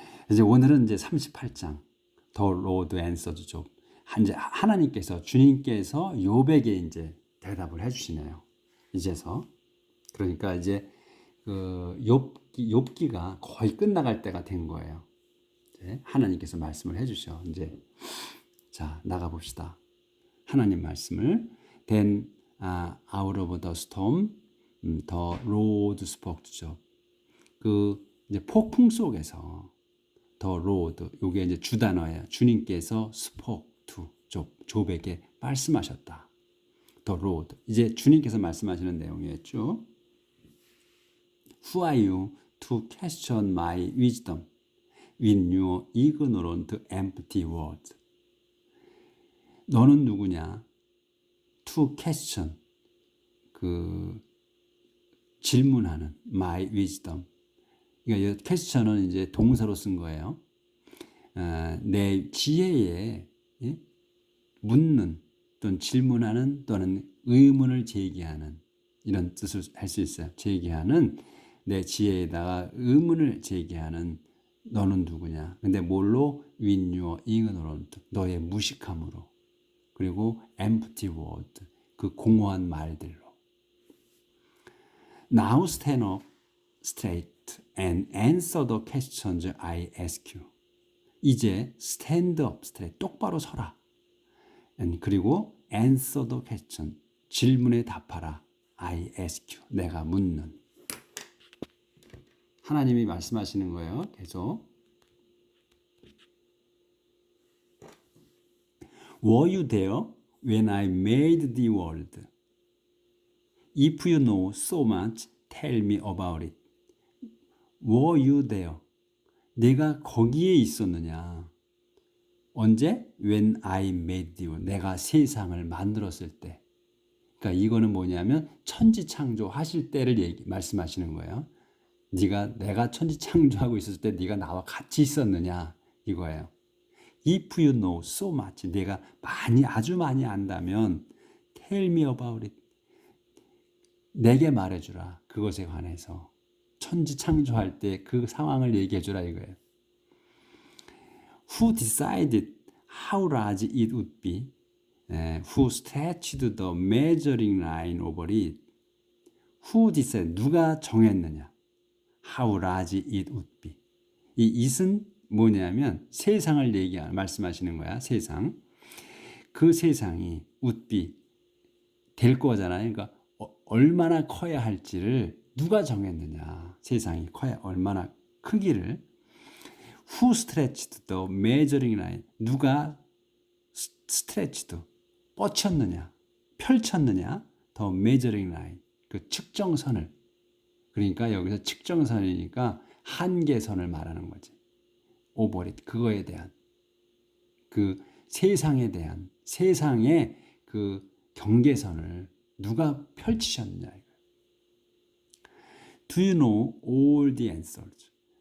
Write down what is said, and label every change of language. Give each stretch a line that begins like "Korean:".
Korean: 이제 오늘은 이제 38장 The Lord Answered Job. 이제 하나님께서 주님께서 욥에게 이제 대답을 해주시네요. 이제서 그러니까 이제 그 욥기가 거의 끝나갈 때가 된 거예요. 이제 하나님께서 말씀을 해주셔. 이제 자 나가 봅시다. 하나님 말씀을
English: Then out of the storm, the Lord spoke to Job.
Korean: 그 이제 폭풍 속에서 The Lord, 요게 이제 주단어예요. 주님께서
English: spoke to
Korean: 욥에게 말씀하셨다.
English: The Lord.
Korean: 이제 주님께서 말씀하시는 내용이었죠.
English: Who are you to question my wisdom with your ignorant empty words?
Korean: 너는 누구냐?
English: To question,
Korean: 그 질문하는
English: my wisdom.
Korean: 그러니까 이 question은 이제 동사로 쓴 거예요. 내 지혜에 묻는 또는 질문하는 또는 의문을 제기하는 이런 뜻을 할 수 있어요. 제기하는 내 지혜에다가 의문을 제기하는 너는 누구냐? 근데 뭘로?
English: With your ignorant,
Korean: 너의 무식함으로. 그리고
English: empty word,
Korean: 그 공허한 말들로.
English: Now stand up straight and answer the questions I ask you.
Korean: 이제
English: stand up straight,
Korean: 똑바로 서라. 그리고
English: answer the question,
Korean: 질문에 답하라.
English: I ask you,
Korean: 내가 묻는. 하나님이 말씀하시는 거예요. 계속.
English: Were you there when I made the world? If you know so much, tell me about it. Were you there?
Korean: 내가 거기에 있었느냐? 언제?
English: When I made the world.
Korean: 내가 세상을 만들었을 때. 그러니까 이거는 뭐냐면 천지창조 하실 때를 말씀하시는 거예요. 내가 천지창조하고 있었을 때 네가 나와 같이 있었느냐 이거예요.
English: If you know so much,
Korean: 내가 아주 많이 안다면
English: tell me about it.
Korean: 내게 말해주라. 그것에 관해서 천지창조할 때 그 상황을 얘기해주라 이거예요.
English: Who decided how large it would be? Who stretched the measuring line over it? Who decided?
Korean: 누가 정했느냐?
English: How large it would be.
Korean: 이 it은 뭐냐면 세상을 말씀하시는 거야. 세상. 그 세상이
English: would be
Korean: 될 거잖아요. 그러니까 얼마나 커야 할지를 누가 정했느냐. 세상이 얼마나 크기를.
English: Who stretched the measuring line?
Korean: 누가
English: stretched,
Korean: 뻗쳤느냐, 펼쳤느냐,
English: the measuring line,
Korean: 그 측정선을. 그러니까 여기서 측정선이니까 한계선을 말하는 거지.
English: over it,
Korean: 그거에 대한, 그 세상에 대한, 세상의 그 경계선을 누가 펼치셨느냐.
English: Do you know all the answers?